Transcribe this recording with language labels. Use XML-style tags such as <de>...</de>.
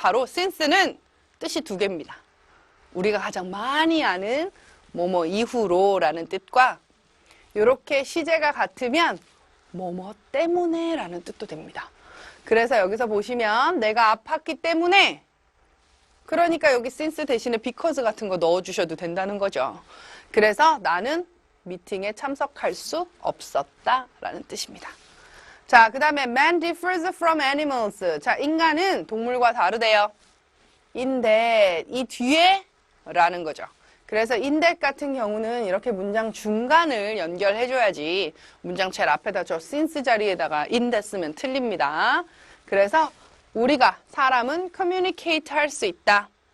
<ko>바로 since는 뜻이 두 개입니다. 우리가 가장 많이 아는 뭐뭐 이후로 라는 뜻과 이렇게 시제가 같으면 뭐뭐 때문에 라는 뜻도 됩니다. 그래서 여기서 보시면 내가 아팠기 때문에 그러니까 여기 since 대신에 because 같은 거 넣어주셔도 된다는 거죠. 그래서 나는 미팅에 참석할 수 없었다 라는 뜻입니다. 자, 그 다음에</ko> <en>man differs from animals.</en> <ko>자, 인간은 동물과 다르대요. in that, 이 뒤에 라는 거죠. 그래서 in that 같은 경우는 이렇게 문장 중간을 연결해줘야지 문장 제일 앞에다 저 since 자리에다가 in that 쓰면 틀립니다. 그래서 우리가 사람은 communicate 할 수 있다.</ko>